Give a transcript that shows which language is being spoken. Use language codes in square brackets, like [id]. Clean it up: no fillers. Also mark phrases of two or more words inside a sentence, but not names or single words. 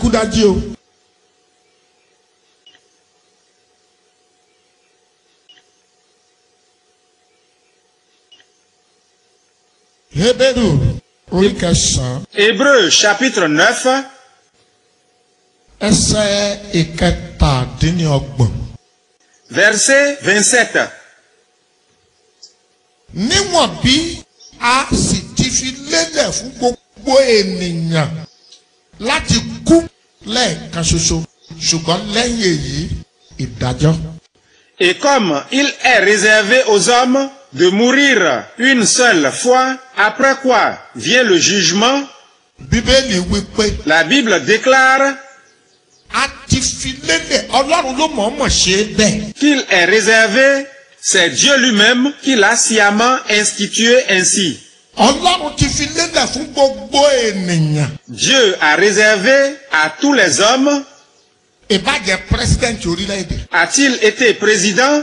[fr] Hébreux chapitre 9. Verset 27. [yo] Níwọ̀n bí a sì ti fi lélẹ̀ fún gbogbo ènìyàn láti kú lẹ́ẹ̀kan ṣoṣo ṣùgbọ́n lẹ́yìn èyí ìdájọ́. [fr] Et comme il est réservé aux hommes de mourir une seule fois, après quoi vient le jugement, [yo] Bíbélì wípé [fr] la Bible déclare [yo] a ti fi lélẹ̀ Ọlọ́run ló mọ̀ọ́mọ̀ ṣe bẹ́ẹ̀. [fr] qu'il est réservé. C'est Dieu lui-même qui l'a sciemment institué ainsi. Dieu a réservé à tous les hommes. A-t-il été président?